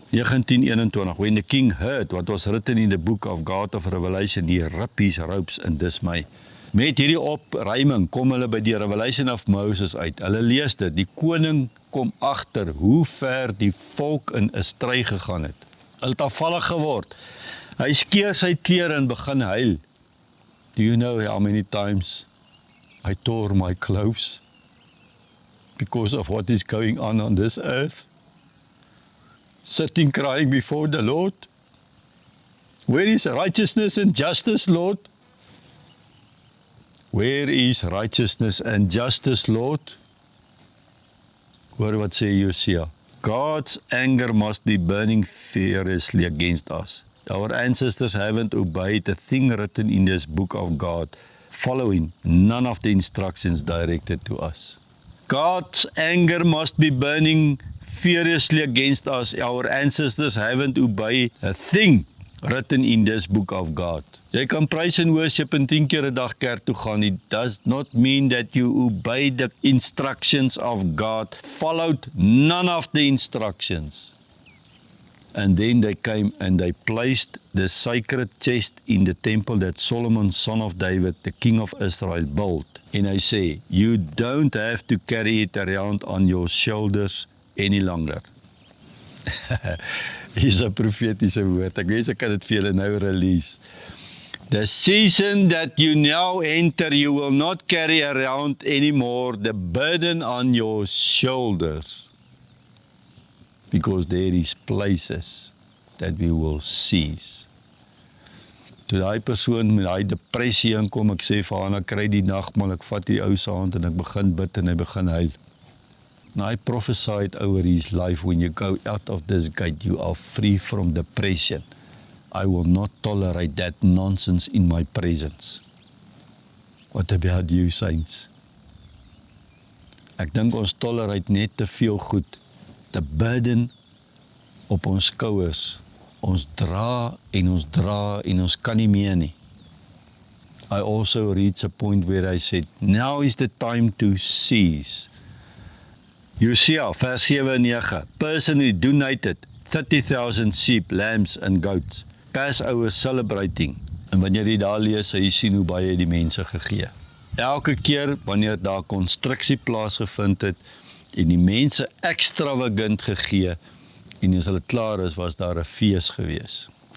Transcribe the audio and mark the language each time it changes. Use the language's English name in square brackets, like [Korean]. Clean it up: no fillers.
[English] 19:21, when the king heard what was written in the book of God of Revelation, he ripped his robes in dismay. [Afrikaans] Met hierdie opruiming kom hulle by die Revelation of Moses uit. Hulle lees dit, die koning kom agter hoe ver die volk in 'n stry gegaan het. Hulle het afvallig geword. Hy skeur sy klere en begin huil. [English] Do you know how many times I tore my clothes because of what is going on this earth? Sitting crying before the Lord. Where is righteousness and justice, Lord? Where is righteousness and justice, Lord? Hoor wat sê Hosea. God's anger must be burning furiously against us. Our ancestors haven't obeyed a thing written in this book of God, following none of the instructions directed to us. God's anger must be burning furiously against us. Our ancestors haven't obeyed a thing written in this book of God. [Afrikaans] Jy kan praise and worship en 10 keer 'n dag kerk toe gaan. [English] It does not mean that you obey the instructions of God, followed none of the instructions. And then they came and they placed the sacred chest in the temple that Solomon, son of David, the king of Israel, built. And I say, you don't have to carry it around on your shoulders any longer. [Afrikaans] Is 'n profetiese woord. Ek weet ek kan dit vir julle nou release. [English] The season that you now enter, you will not carry around anymore the burden on your shoulders. because there is places that we will seize. [Afrikaans] Toe daai persoon met daai depressie inkom, ek sê vir haar, ek kry die nagmaal, ek vat die ou se hand en ek begin bid en hy begin huil. [English] And I prophesied over his life, when you go out of this gate, you are free from depression. I will not tolerate that nonsense in my presence. [Afrikaans] What about you, saints? Ek dink ons tolerate net te veel goed. The burden op ons skouers. Ons dra en ons dra en ons kan nie meer nie. [English] I also reached a point where I said, now is the time to seize. Hosea, vers 7 en 9. Person who donated 30,000 sheep, lambs and goats. Passover celebrating. [Afrikaans] En wanneer jy daar lees, jy sien hoe baie die mense gegee. Elke keer wanneer daar konstruksie plaasgevind het en die mense extravagant gegee en as hulle klaar is, was daar 'n fees gewees.